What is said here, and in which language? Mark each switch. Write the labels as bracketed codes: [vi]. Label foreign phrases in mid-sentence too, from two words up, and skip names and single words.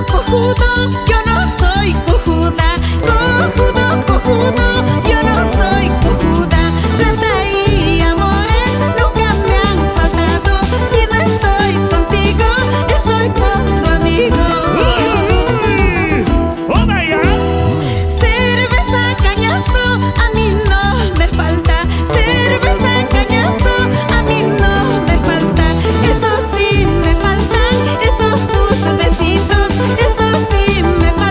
[es] cojudo, yo no soy cojuda. Cojudo, cojudo, yo no soy cojuda. Plata y amores nunca me han faltado. Si no estoy contigo, estoy con tu amigo. [en] ¡Oh, my God! [es] Cerveza, cañazo, a mí no me falta. Cerveza, cañazo, a mí no me falta. Eso sí me faltan, esos tus besitos. Eso sí me